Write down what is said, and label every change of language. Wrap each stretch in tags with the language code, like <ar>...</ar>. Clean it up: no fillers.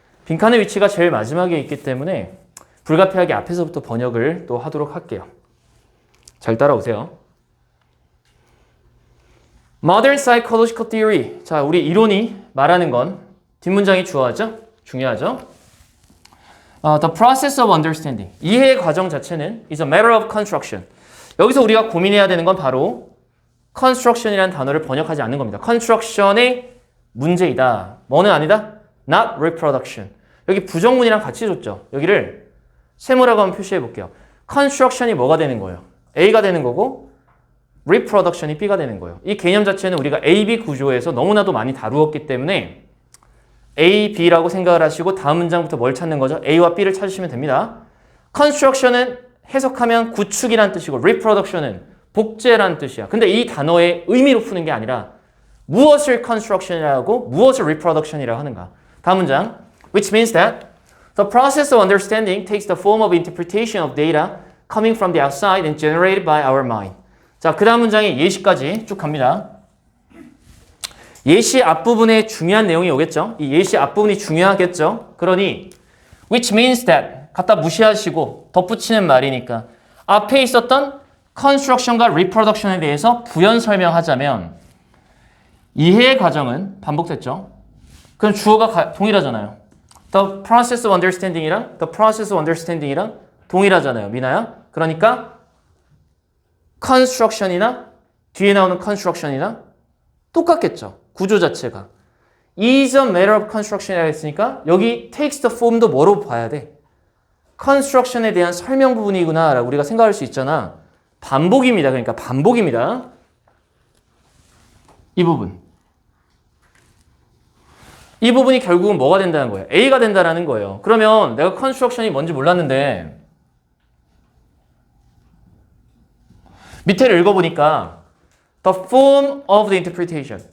<ko>빈칸의 위치가 제일 마지막에 있기 때문에 불가피하게 앞에서부터 번역을 또 하도록 할게요. 잘 따라오세요.</ko> <en>Modern Psychological Theory.</en> <ko>자, 우리 이론이 말하는 건 뒷문장이 중요하죠.</ko> <en>The process of understanding.</en> <ko>이해의 과정 자체는</ko> <en>is a matter of construction.</en> <ko>여기서 우리가 고민해야 되는 건 바로 construction이라는 단어를 번역하지 않는 겁니다. construction의 문제이다. 뭐는 아니다?</ko> <en>not reproduction.</en> <ko>여기 부정문이랑 같이 줬죠. 여기를 세모라고 한번 표시해 볼게요. construction이 뭐가 되는 거예요? A가 되는 거고 reproduction이 B가 되는 거예요. 이 개념 자체는 우리가 A, B 구조에서 너무나도 많이 다루었기 때문에 A, B라고 생각을 하시고 다음 문장부터 뭘 찾는 거죠? A와 B를 찾으시면 됩니다. construction은 해석하면 구축이란 뜻이고 reproduction은 복제란 뜻이야. 근데 이 단어의 의미로 푸는 게 아니라 무엇을 construction이라고 무엇을 reproduction이라고 하는가. 다음 문장.</ko> <en>Which means that the process of understanding takes the form of interpretation of data coming from the outside and generated by our mind.</en> <ko>자, 그 다음 문장이 예시까지 쭉 갑니다. 예시 앞부분에 중요한 내용이 오겠죠. 이 예시 앞부분이 중요하겠죠. 그러니</ko> <en>which means that</en> <ko>갖다 무시하시고 덧붙이는 말이니까 앞에 있었던 construction과 reproduction에 대해서 부연 설명하자면 이해의 과정은 반복됐죠. 그럼 주어가 동일하잖아요.</ko> <en>The process of understanding이랑 the process of understanding이랑</en> <ko>동일하잖아요. 미나야? 그러니까 construction이나 뒤에 나오는 construction이랑 똑같겠죠. 구조 자체가.</ko> <en>is a matter of construction이라고</en> <ko>했으니까 여기</ko> <en>takes the form도</en> <ko>뭐로 봐야 돼? construction에 대한 설명 부분이구나 라고 우리가 생각할 수 있잖아. 반복입니다. 그러니까 반복입니다. 이 부분. 이 부분이 결국은 뭐가 된다는 거예요? A가 된다는 거예요. 그러면 내가 construction이 뭔지 몰랐는데 밑에를 읽어보니까</ko> <en>the form of the interpretation.</en>